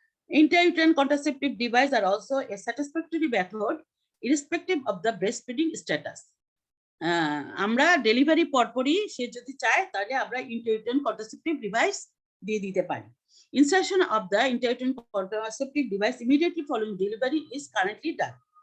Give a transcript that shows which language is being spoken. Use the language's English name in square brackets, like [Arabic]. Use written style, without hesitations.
[English] Intrauterine contraceptive devices are also a satisfactory method irrespective of the breastfeeding status. [Bangla] আমরা delivery পরপরই সে যদি চায় তাহলে আমরা ইন্ট্রাউটেরাইন কন্ট্রাসেপটিভ ডিভাইস দিয়ে দিতে পারি। [English] Insertion of the intrauterine contraceptive device immediately following delivery is currently done.